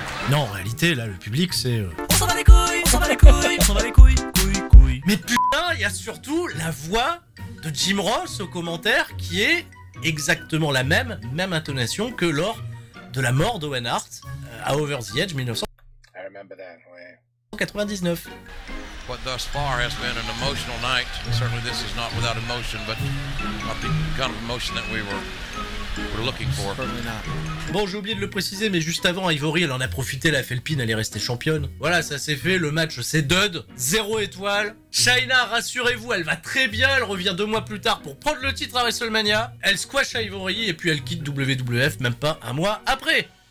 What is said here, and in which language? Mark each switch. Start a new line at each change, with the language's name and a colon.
French: Non, en réalité, là, le public, c'est... On s'en bat les couilles, on s'en bat les couilles, on s'en bat les couilles, couilles. Mais putain, il y a surtout la voix de Jim Ross au commentaire qui est exactement la même intonation que lors de la mort d'Owen Hart à Over the Edge 1999.
English: What thus far has been an emotional night. Certainly this is not without emotion, but not the kind of emotion that we were looking for.
French: Bon, j'ai oublié de le préciser, mais juste avant, Ivory, elle en a profité, elle a fait le pin, elle est restée championne. Voilà, ça s'est fait, le match c'est dud, 0 étoile. Chyna, rassurez-vous, elle va très bien, elle revient 2 mois plus tard pour prendre le titre à WrestleMania. Elle squash Ivory et puis elle quitte WWF même pas 1 mois après.